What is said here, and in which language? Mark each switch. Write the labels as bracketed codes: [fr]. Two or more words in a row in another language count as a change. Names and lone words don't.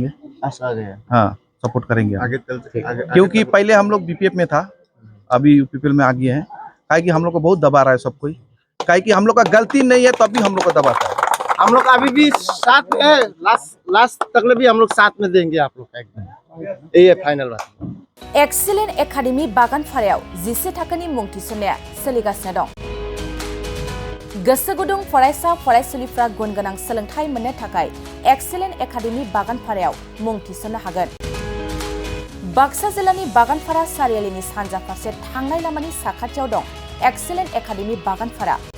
[hi] हाँ, सपोर्ट करेंगे आगे क्योंकि पहले हम लोग बीपीएफ में था, अभी यूपीपीएल में आ गए हैं। काहे कि हम लोग को बहुत दबा रहा है सब कोई, काहे कि हम लोग का गलती नहीं है तब भी हम लोग को दबाता है। हम लोग अभी भी साथ में है, लास्ट तक भी हम लोग साथ में देंगे आप लोग का एकदम, यही है फाइनल बात। [brx] एक्सीलेंट एकाडेमी बागानपारायाव 14 थाखोनि मुं थिसननाया सोलिगासिनो दं। गोसो गुदुं फरायसा फरायसुलिफ्रा गुन गोनां सोलोंथाइ मोननो थाखाय एक्सीलेंट एकाडेमी बागानपारायाव मुं थिसननो हागोन। बाक्सा जिल्लानि बागानपारा सारियालिनि सानजा फारसे थांनाय लामानि साखाथियाव दं एक्सीलेंट एकाडेमी बागानपारा।